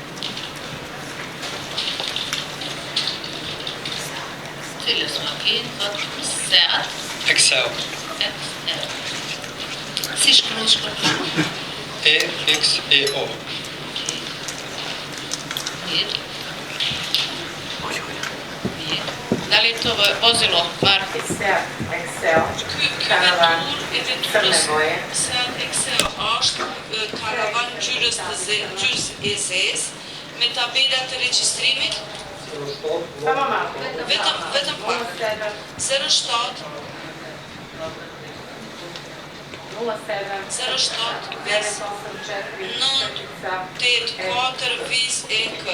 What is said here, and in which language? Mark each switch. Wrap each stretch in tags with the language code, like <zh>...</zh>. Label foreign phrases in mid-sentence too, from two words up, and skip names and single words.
<sq>Cilës makinë, thotë Seat, Excel. si shkruaj? EXEO. Mirë.</sq> <sr>Da li to vozilo, marke?</sr> <sq>Ky vetur e veturës Seat Excel është karavan ngjyrës e zezë me tabela të regjistrimit. Vetëm pak. 07 984 viz e k.</sq>